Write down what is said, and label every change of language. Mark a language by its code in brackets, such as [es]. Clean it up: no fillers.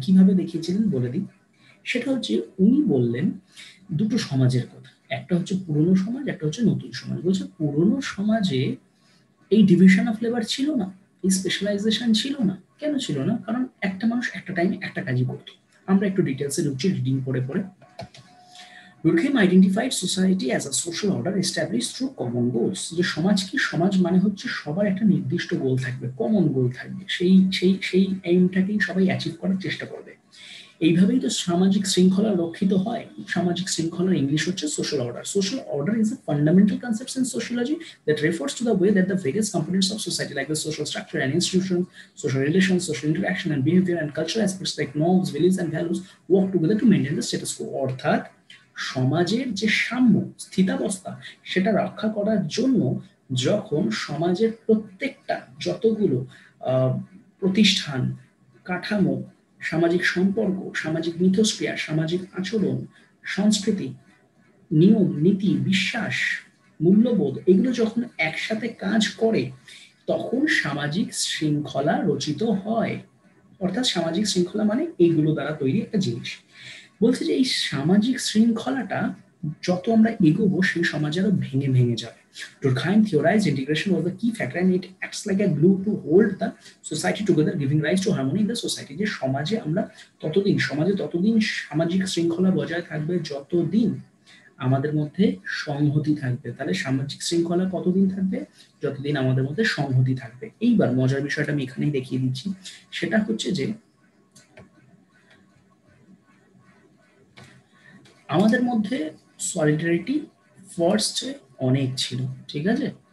[bn] কিভাবে দেখিয়েছিলেন বলে দিই। সেটা হচ্ছে উনি বললেন দুটো সমাজের কথা, একটা হচ্ছে পুরনো সমাজ, একটা হচ্ছে নতুন সমাজ। বলছে পুরনো সমাজে এই ডিভিশন অফ লেবার ছিল না, এই স্পেশালাইজেশন ছিল না। কেন ছিল না? কারণ একটা মানুষ একটা টাইমে একটা কাজই করতো। আমরা একটু ডিটেলসে ঢুকছি রিডিং পড়ে পড়ে। [en] Durkheim identified society as a social order established through common goals. [bn] যে সমাজ কি? সমাজ মানে হচ্ছে সবার একটা নির্দিষ্ট গোল থাকবে, কমন গোল থাকবে, সেই এইমটাকেই সবাই অ্যাচিভ করার চেষ্টা করবে। এইভাবেই তো সামাজিক শৃঙ্খলা রক্ষিত হয়। সামাজিক শৃঙ্খলার ইংলিশ হচ্ছে social order. [en] Social order is a fundamental concept in sociology that refers to the way that the various components of society, like the social structure and institutions, social relations, social interaction and behavior, and cultural aspects like norms, beliefs and values work together to maintain the status quo. [bn] অর্থাৎ সমাজের যে সাম্য স্থিতাবস্থা, সেটা রক্ষা করার জন্য যখন সমাজের প্রত্যেকটা যতগুলো প্রতিষ্ঠান, কাঠামো, সামাজিক সম্পর্ক, সামাজিক মিথস্ক্রিয়া, সামাজিক আচরণ, সংস্কৃতি, নিয়ম, নীতি, বিশ্বাস, মূল্যবোধ, এগুলো যখন একসাথে কাজ করে তখন সামাজিক শৃঙ্খলা রচিত হয়। অর্থাৎ সামাজিক শৃঙ্খলা মানে এইগুলো দ্বারা তৈরি একটা জিনিস। বলছে যে এই সামাজিক শৃঙ্খলাটা যত আমরা এগোবো সেই সমাজ আরো ভেঙে ভেঙে যাবে। [en] Durkheim theorized integration was the key factor and it acts like a glue to hold the society together, giving rise to harmony in the society. [bn] যে সমাজে আমরা সমাজে ততদিন সামাজিক শৃঙ্খলা বজায় থাকবে যতদিন আমাদের মধ্যে সংহতি থাকবে। তাহলে সামাজিক শৃঙ্খলা কতদিন থাকবে? যতদিন আমাদের মধ্যে সংহতি থাকবে। এইবার মজার বিষয়টা আমি এখানেই দেখিয়ে দিচ্ছি, সেটা হচ্ছে যে আমাদের মধ্যে সলিডারিটি ফার্স্টে অনেক ছিল, ঠিক আছে?